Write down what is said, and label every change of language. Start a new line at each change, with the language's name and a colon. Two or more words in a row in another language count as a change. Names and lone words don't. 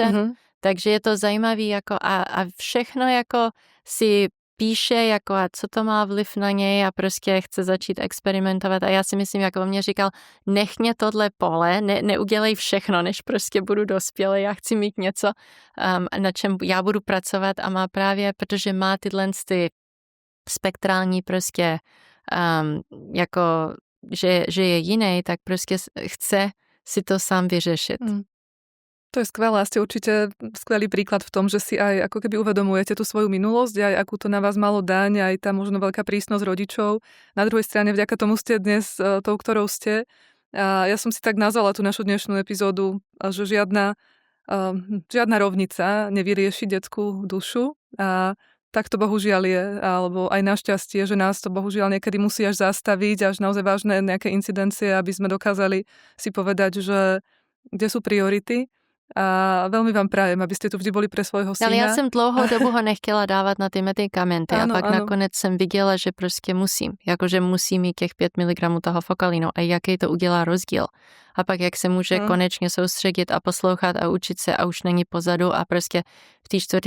Czech: Takže je to zajímavý jako a všechno jako si píše, jako a co to má vliv na něj a prostě chce začít experimentovat a já si myslím, jako on mě říkal, nech mě tohle pole, neudělej všechno, než prostě budu dospělý, já chci mít něco, na čem já budu pracovat a má právě, protože má tyhle ty spektrální prostě jako, že je jiný, tak prostě chce si to sám vyřešit.
Slovak: To je skvelé, ste určite skvelý príklad v tom, že si aj ako keby uvedomujete tú svoju minulosť, aj akú to na vás malo daň, aj tá možno veľká prísnosť rodičov. Na druhej strane vďaka tomu ste dnes tou, ktorou ste. A ja som si tak nazvala tú našu dnešnú epizódu, že žiadna rovnica nevyrieši detskú dušu. A tak to bohužiaľ je, alebo aj našťastie, že nás to bohužiaľ niekedy musí až zastaviť, až naozaj vážne nejaké incidencie, aby sme dokázali si povedať, že kde sú priority. A veľmi vám prajem, aby ste tu vždy boli pre svojho syna.
Czech: Ale já jsem dlouhou dobu ho nechtěla dávat na ty medikamenty a pak nakonec jsem viděla, že prostě musím. Jakože musím mít těch 5 mg toho fokalinu a jaký to udělá rozdíl. A pak jak se může konečně soustředit a poslouchat a učit se a už není pozadu a prostě v té 4.